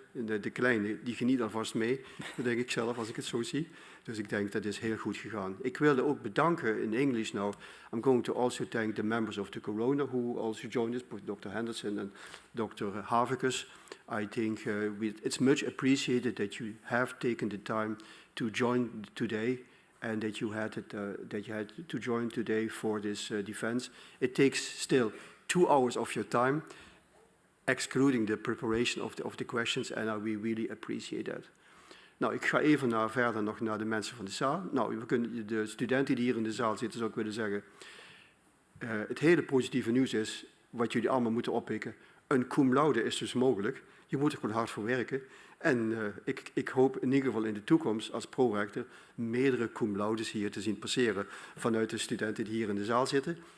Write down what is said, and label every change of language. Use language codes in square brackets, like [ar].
[nl] De kleine, die geniet alvast mee, dat denk ik zelf als ik het zo zie. Dus ik denk dat is heel goed gegaan. Ik wilde ook bedanken [en] in English now. I'm going to also thank the members of the Corona who also joined us, Dr. Henderson and Dr. Havicus. I think it's much appreciated that you have taken the time to join today and that you had to join today for this defense. It takes still 2 hours of your time, excluding the preparation of the questions, and we really appreciate that. [nl] Nou, ik ga even verder nog naar de mensen van de zaal. Nou, de studenten die hier in de zaal zitten, zou ik willen zeggen, het hele positieve nieuws is, wat jullie allemaal moeten oppikken, een cum laude is dus mogelijk. Je moet er gewoon hard voor werken. En ik hoop in ieder geval in de toekomst als prorector meerdere cum laudes hier te zien passeren vanuit de studenten die hier in de zaal zitten.